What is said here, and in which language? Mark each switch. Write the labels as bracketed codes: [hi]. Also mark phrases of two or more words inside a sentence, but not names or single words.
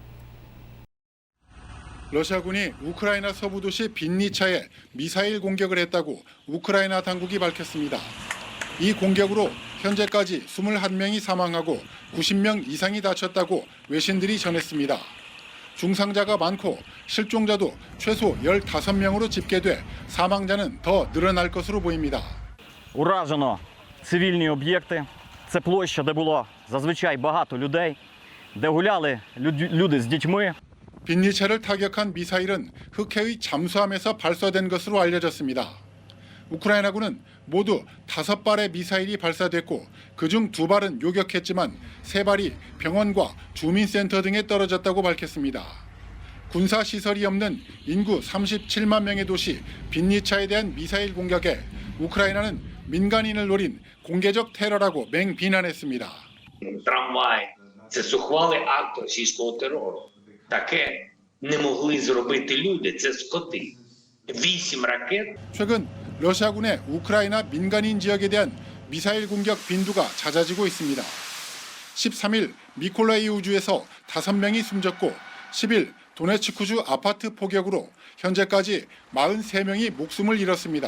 [ko] 러시아군이 우크라이나 서부 도시 빈니차에 미사일 공격을 했다고 우크라이나 당국이 밝혔습니다. 이 공격으로 현재까지 21명이 사망하고 90명 이상이 다쳤다고 외신들이 전했습니다. 중상자가 많고 실종자도 최소 15명으로 집계돼 사망자는 더 늘어날 것으로 보입니다. [uk] Уражено цивільні об'єкти. Це площа, де було зазвичай багато людей, де гуляли люди з дітьми. [ko] 빈니차를 타격한 미사일은 흑해의 잠수함에서 발사된 것으로 알려졌습니다. 우크라이나군은 모두 5발의 미사일이 발사됐고 그중 2발은 요격했지만 3발이 병원과 주민센터 등에 떨어졌다고 밝혔습니다. 군사시설이 없는 인구 37만 명의 도시 빈니차에 대한 미사일 공격에 우크라이나는 민간인을 노린 공개적 테러라고 맹비난했습니다. [uk] Трамвай – це зухвалий акт російського терору. Таке не могли зробити люди, це скоти. 8 ракет. [ko] 최근 러시아군의 우크라이나 민간인 지역에 대한 미사일 공격 빈도가 잦아지고 있습니다. 13일 미콜라이우주에서 5명이 숨졌고 10일 도네츠크주 아파트 포격으로 현재까지 43명이 목숨을 잃었습니다.